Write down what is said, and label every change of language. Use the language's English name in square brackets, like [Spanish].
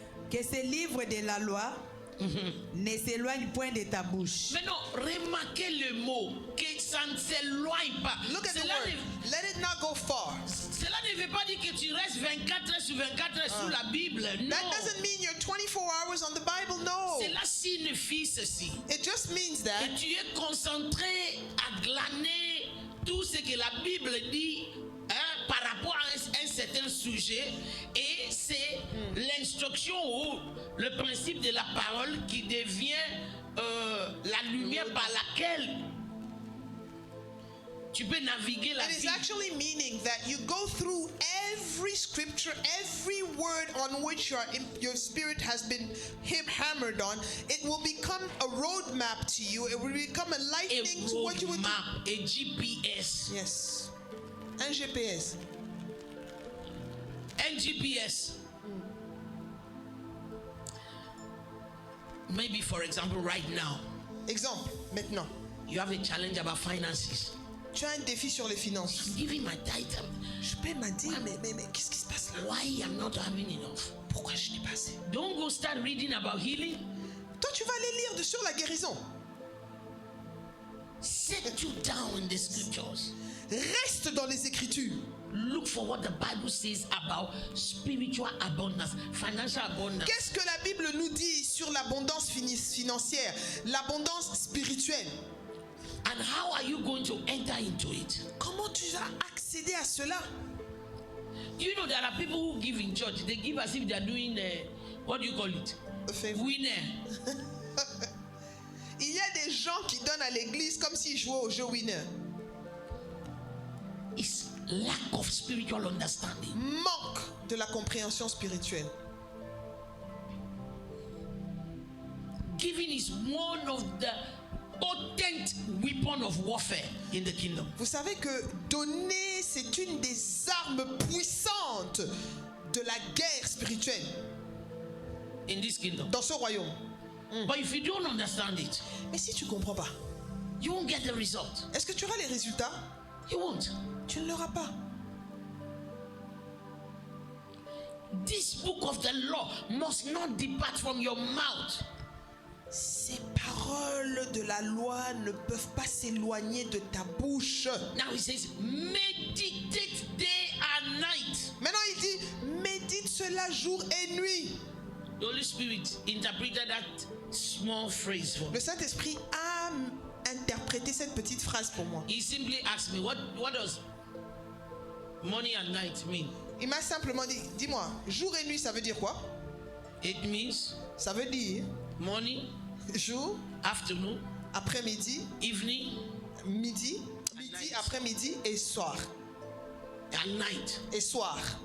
[French] Que ce livre de la loi ne s'éloigne point de ta bouche. Maintenant, remarquez le mot, que ça ne s'éloigne pas. [English] Look at the [French] Cela [English] word. [French] ne, [English] Let it not go far. [French] cela ne veut pas dire que tu restes 24 heures sur 24 heures sous la Bible. Non. [English] That doesn't mean you're 24 hours on the Bible. No. [French] Cela signifie ceci. [English] It just means [French] Que [English] that [French] tu es concentré à glaner tout ce que la Bible dit par rapport à un certain sujet, et c'est l'instruction ou le principe de la parole qui devient la lumière par laquelle tu peux naviguer la [English] it is [French] vie. [English] actually meaning that you go through every scripture, every word on which your spirit has been hammered on. It will become a roadmap to you. It will become a [French] Et [English] lightning to what you would do. [French] roadmap et GPS. [English] Yes. [French] Un GPS. Un GPS. [English] Maybe, for example, right now, [French] Exemple, maintenant. [English] you have a challenge about finances. [French] Tu as un défi sur les finances. [English] I'm giving my tithe. [French] Je paie ma dîme, mais qu'est-ce qui se passe là? [English] Why I'm not having enough? [French] Pourquoi je n'ai pas assez? [English] Don't go start reading about healing. [French] Toi, tu vas aller lire sur la guérison. [English] Sit you down in the scriptures. [French] Reste dans les Écritures. [English] Look for what the Bible says about spiritual abundance, financial abundance. [French] Qu'est-ce que la Bible nous dit sur l'abondance financière, l'abondance spirituelle? [English] And how are you going to enter into it? [French] Comment tu vas accéder à cela? [English] Do you know there are people who give in church? They give as if they are doing, what do you call it? A favor. Winner. [French] Il y a des gens qui donnent à l'église comme s'ils jouaient au jeu winner. [English] It's lack of spiritual understanding. [French] Manque de la compréhension spirituelle. [English] Giving is one of the potent weapon of warfare in the kingdom. [French] Vous savez que donner, c'est une des armes puissantes de la guerre spirituelle [English] In this kingdom. [French] dans ce royaume. [English] But if you don't understand it, [French] Mais si tu ne comprends pas, [English] you won't get the result. [French] est-ce que tu auras les résultats? [English] You won't. [French] Tu ne l'auras pas. [English] This book of the law must not depart from your mouth. [French] Ces paroles de la loi ne peuvent pas s'éloigner de ta bouche. [English] Now he says, meditate day and night. [French] Maintenant, il dit, médite cela jour et nuit. [English] The Holy Spirit interpreted that small phrase for me. [French] Le Saint-Esprit a interprété cette petite phrase pour moi. [English] He simply asked me, what does morning and night mean? [French] Il m'a simplement dit, dis-moi, jour et nuit, ça veut dire quoi? [English] It means [French] Ça veut dire [English] morning, [French] jour, [English] afternoon, [French] après-midi, [English] evening, [French] midi, [English] night. [French] après-midi et soir. [English] and night. [French] Et soir.